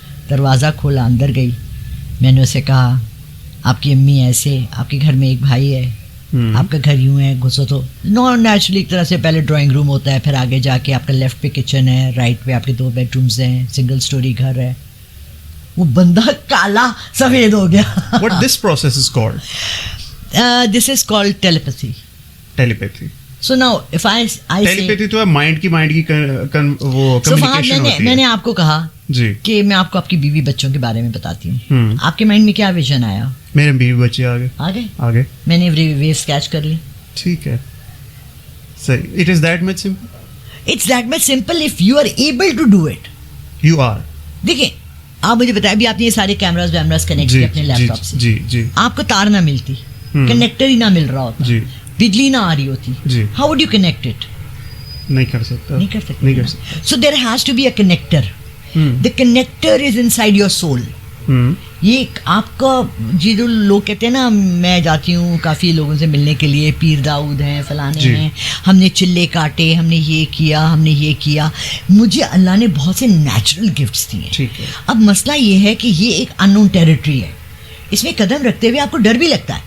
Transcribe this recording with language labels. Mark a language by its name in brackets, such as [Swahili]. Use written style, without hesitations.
[Urdu] دروازہ کھولا, اندر گئی. میں نے اسے کہا آپ کی امی ایسے, آپ کے گھر میں ایک بھائی ہے, آپ کا گھر یوں ہے, گھسو تو نیچرلی ایک طرح سے پہلے ڈرائنگ روم ہوتا ہے, پھر آگے جا کے آپ کا لیفٹ پہ کچن ہے, رائٹ پہ آپ کے 2 بیڈ رومز ہیں, سنگل سٹوری گھر ہے. وہ بندہ کالا سفید ہو گیا. [English] What this process is called? This is called telepathy. Telepathy. So now if I say [Urdu] ٹیلیپیتھی تو ہے مائنڈ کی وہ so فہد کمیونیکیشن ہوتی ہے. میں نے آپ کو کہا جی کہ میں آپ کو آپ کی بیوی بچوں کے بارے میں بتاتی ہوں. آپ کے مائنڈ میں کیا ویژن آیا؟ میرے بیوی بچے آگے آگے میں نے ویوز کیچ کر لی. ٹھیک ہے صحیح. [English] It is that much simple. It's that much simple if you are able to do it. You are. [Urdu] دیکھیں آپ مجھے بتائیں ابھی آپ نے یہ سارے کیمراز ویمراز کنیکٹ کیے اپنے لیپ ٹاپ سے. جی جی. آپ کو تار نہ ملتی, کنیکٹر ہی نہ مل رہا ہوتا, جی بجلی نہ آ رہی ہوتی, جی. [English] How would you connect it? [Urdu] نہیں کر سکتا. [English] So there has to be a connector. The connector is inside your soul. [Urdu] یہ آپ کا جی جو لوگ کہتے ہیں نا, میں جاتی ہوں کافی لوگوں سے ملنے کے لیے, پیر داؤد ہیں, فلانے ہیں, ہم نے چلے کاٹے, ہم نے یہ کیا. مجھے اللہ نے بہت سے نیچرل گفٹس دیے. اب مسئلہ یہ ہے کہ یہ ایک ان نون ٹیریٹری ہے, اس میں قدم رکھتے ہوئے آپ کو ڈر بھی لگتا ہے.